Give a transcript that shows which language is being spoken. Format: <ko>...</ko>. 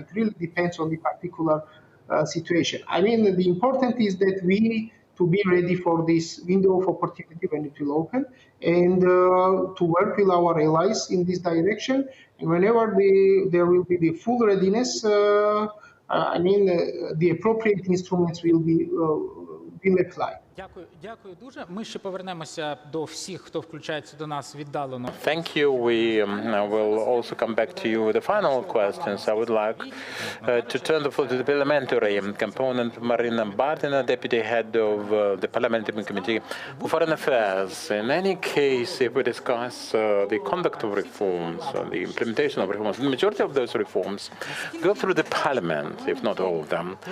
<en>It really depends on the particular situation. I mean, the important is that we to be ready for this window of opportunity when it will open, and to work with our allies in this direction. And whenever there will be the full readiness, the appropriate instruments will apply.</en> <uk>Дякую дуже. Ми ще повернемося до всіх, хто включається до нас віддалено.</uk> <en>Thank you. We will also come back to you with the final questions. I would like to turn the floor to the parliamentary component, Marina Bardina, Deputy Head of the Parliamentary Committee for Foreign Affairs. In any case, if we discuss the conduct of reforms, the implementation of reforms, the majority of those reforms go through the Parliament, if not all of them.</en>